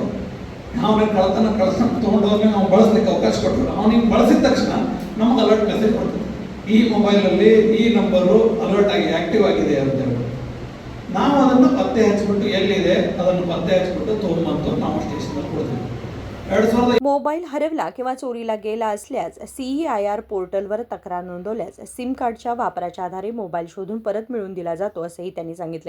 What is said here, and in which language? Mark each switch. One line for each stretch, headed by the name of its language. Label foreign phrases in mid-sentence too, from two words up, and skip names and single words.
Kannada: ಅವನಿಗೆ ಕಳ್ಳತನ ತೊಗೊಂಡೋಗಿ ನಾವು ಬಳಸಲಿಕ್ಕೆ ಅವಕಾಶ ಕೊಟ್ಟರು. ಅವನಿಗೆ ಬಳಸಿದ ತಕ್ಷಣ ನಮಗೆ
English: alert message
Kannada: ಕೊಡ್ತದೆ, ಈ ಮೊಬೈಲಲ್ಲಿ ಈ ನಂಬರು ಅಲರ್ಟ್ ಆಗಿ ಆ್ಯಕ್ಟಿವ್ ಆಗಿದೆ ಅಂತೇಳಿ. ನಾವು ಅದನ್ನು ಪತ್ತೆ ಹಚ್ಚಿಬಿಟ್ಟು ಎಲ್ಲಿದೆ ಅದನ್ನು ಪತ್ತೆ ಹಚ್ಚಿಬಿಟ್ಟು ತೊಗೊಂಬಂತು ನಾವು ಸ್ಟೇಷನಲ್ಲಿ ಕೊಡ್ತೀವಿ.
Marathi: मोबाईल हरवला किंवा चोरीला गेला असल्यास CEIR पोर्टलवर तक्रार नोंदवल्यास सिम कार्डच्या वापराच्या आधारे मोबाईल शोधून परत मिळवून दिला जातो असेही त्यांनी सांगितले.